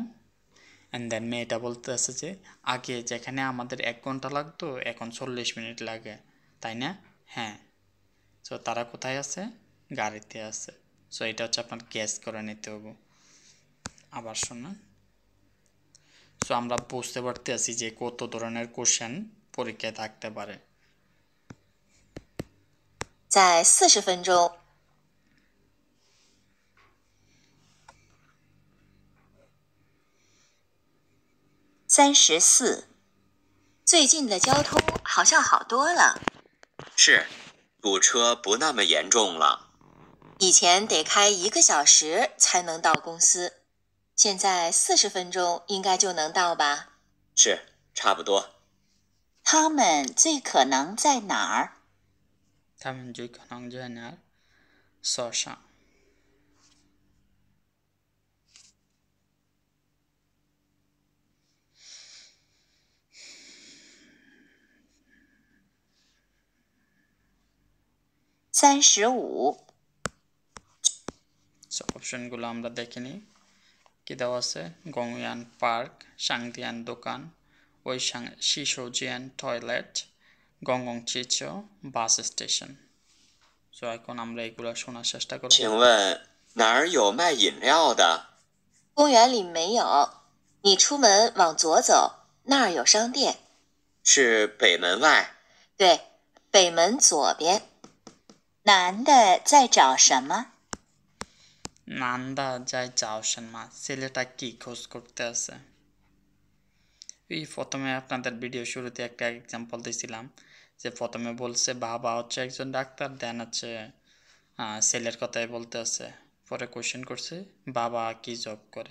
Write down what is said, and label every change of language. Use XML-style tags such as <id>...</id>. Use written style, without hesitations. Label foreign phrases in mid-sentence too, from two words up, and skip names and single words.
<en>and then</en> <bn>মেয়েটা বলতে আছে যে আগে যেখানে আমাদের 1 ঘন্টা লাগতো এখন 40 মিনিট লাগে, তাই না? হ্যাঁ। সো তারা কোথায় আছে? গাড়িতে আছে। সো এটা হচ্ছে আপনার গ্যাস করে নিতে হবে। আবার শুনুন। সো আমরা বুঝতে পারতেছি যে কত ধরনের কোশ্চেন পরীক্ষায় থাকতে পারে।</bn> <zh>在40分钟。34，最近的交通好像好多了，是，堵车不那么严重了。以前得开1个小时才能到公司，现在40分钟应该就能到吧？是，差不多。他们最可能在哪儿？他们最可能在哪儿,</zh> <bn>সশা। 35， সো অপশনগুলো আমরা দেখে নিই কি দেওয়া আছে। গংয়ান পার্ক, সাংদিয়ান দোকান,</bn> <zh>卫生 洗手间</zh> <bn>টয়লেট, গংগংচিচো</bn> <en>bus station.</en> <bn>সো এখন আমরা এগুলো শোনার চেষ্টা করব।</bn> <zh>请问哪儿有卖饮料的？公园里没有，你出门往左走，那儿有商店。是北门外。对，北门左边。男的在找什么？男的在找什么,</zh> <bn>ছেলেটা কি খোঁজ করতে আছে? এই প্রথমে আপনাদের ভিডিও শুরুতে একটা এক্সাম্পল দিয়েছিলাম যে প্রথমে বলছে বাবা হচ্ছে একজন ডাক্তার, দেন হচ্ছে ছেলের কথাই বলতে আছে, পরে কোশ্চেন করছে বাবা কি জব করে।</bn>